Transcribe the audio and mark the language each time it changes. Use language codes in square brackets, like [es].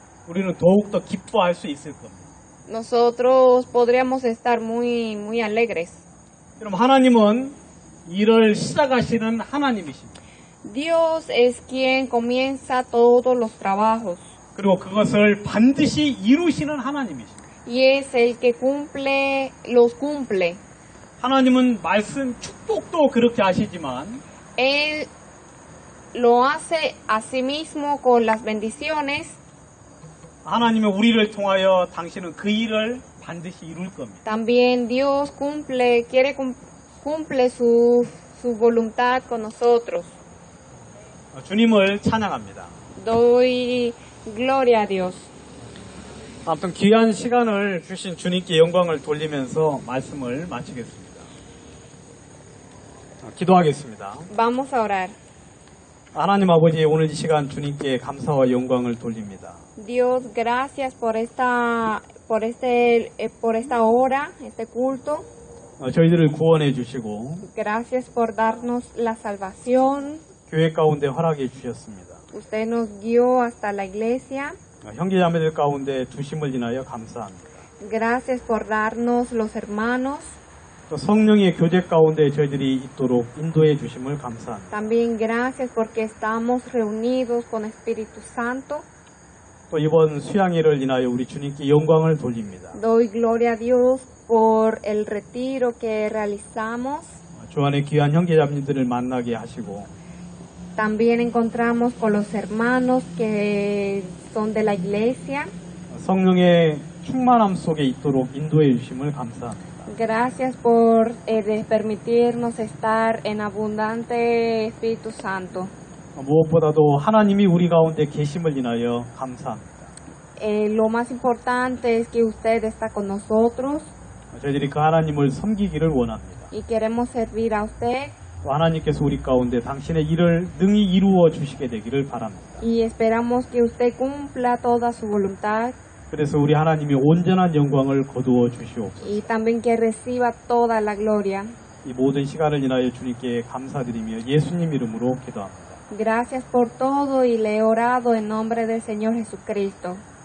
[ko] 우리는 더욱더 기뻐할 수 있을 겁니다. [es] nosotros podríamos estar muy, muy alegres. [ko] 여러분, 하나님은 일을 시작하시는 하나님이십니다. [es] Dios es quien comienza todos los trabajos [ko] 그리고 그것을 반드시 이루시는 하나님이십니다. [es] y es el que los cumple. [ko] 하나님은 말씀 축복도 그렇게 하시지만 [es] Él lo hace a sí mismo con las bendiciones, [ko] 하나님은 우리를 통하여 당신은 그 일을 반드시 이룰 겁니다. [es] también Dios cumple su voluntad con nosotros. [ko] 주님을 찬양합니다. [es] Doy gloria a Dios. [ko] 아무튼 귀한 시간을 주신 주님께 영광을 돌리면서 말씀을 마치겠습니다. 기도하겠습니다. [es] Vamos a orar. [ko] 하나님 아버지, 오늘 이 시간 주님께 감사와 영광을 돌립니다. [es] Dios, gracias por esta hora, este culto. [ko] 저희들을 구원해 주시고 [es] Gracias por darnos la salvación. [ko] 교회 가운데 허락해 주셨습니다. [es] Usted nos guió hasta la iglesia. [ko] 형제자매들 가운데 두심을 인하여 감사합니다. [es] Gracias por darnos los hermanos. [ko] 또 성령의 교제 가운데 저희들이 있도록 인도해 주심을 감사합니다. [es] También gracias porque estamos reunidos con Espíritu Santo. [ko] 또 이번 수양회를 인하여 우리 주님께 영광을 돌립니다. [es] Doy gloria a Dios por el retiro que realizamos. [ko] 주 안에 귀한 형제자매들을 만나게 하시고 [es] También encontramos con los hermanos que son de la iglesia. [ko] 성령의 충만함 속에 있도록 인도해 주심을 감사합니다. [es] Gracias por permitirnos estar en abundante Espíritu Santo. [ko] 무엇보다도 하나님이 우리 가운데 계심을 인하여 감사합니다. [es] Lo más importante es que usted está con nosotros [ko] 저희들이 그 하나님을 섬기기를 원합니다. [es] y queremos servir a usted. [ko] 또 하나님께서 우리 가운데 당신의 일을 능히 이루어 주시게 되기를 바랍니다. [es] Y esperamos que usted cumpla toda su voluntad [ko] 그래서 우리 하나님이 온전한 영광을 거두어 주시옵소서. [es] y también que reciba toda la gloria. [ko] 이 모든 시간을 인하여 주님께 감사드리며 예수님 이름으로 기도합니다. [es] Gracias por todo y le he orado en nombre del Señor Jesucristo.